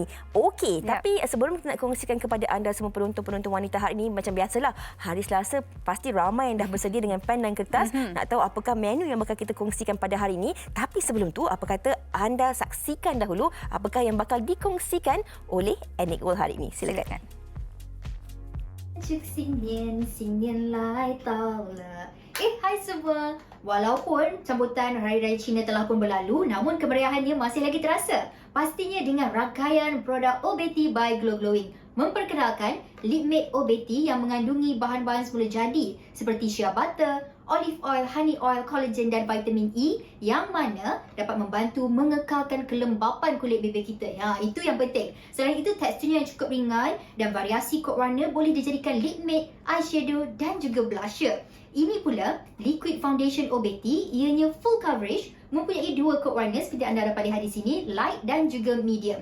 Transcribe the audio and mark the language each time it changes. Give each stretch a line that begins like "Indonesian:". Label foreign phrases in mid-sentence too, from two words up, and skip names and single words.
Malay: Okey, tapi sebelum kita nak kongsikan kepada anda semua penonton-penonton wanita hari ini, macam biasalah, hari Selasa pasti ramai yang dah bersedia dengan pen dan kertas nak tahu apakah menu yang bakal kita kongsikan pada hari ini. Tapi sebelum tu, apa kata anda saksikan dahulu apakah yang bakal dikongsikan oleh Anik World hari ini. Silakan.
Chinese: 祝新年，新年来到了。
Malay: Hai semua. Walaupun sambutan Hari Raya Cina telah pun berlalu, namun kemeriahannya masih lagi terasa. Pastinya dengan rangkaian produk OBT by Glow Glowing. Memperkenalkan Lipmade OBT yang mengandungi bahan-bahan semula jadi seperti
English: shea butter, olive oil, honey oil,
Malay: collagen dan vitamin E yang mana dapat membantu mengekalkan kelembapan kulit bibir kita. Itu yang penting. Selain itu, teksturnya yang cukup ringan dan variasi kod warna boleh dijadikan
English: lip matte,
Malay: eyeshadow dan juga blusher. Ini pula
English: liquid foundation
Malay: OBT, ianya
English: full coverage,
Malay: mempunyai dua kod warna seperti anda dapat lihat di sini, light dan juga medium.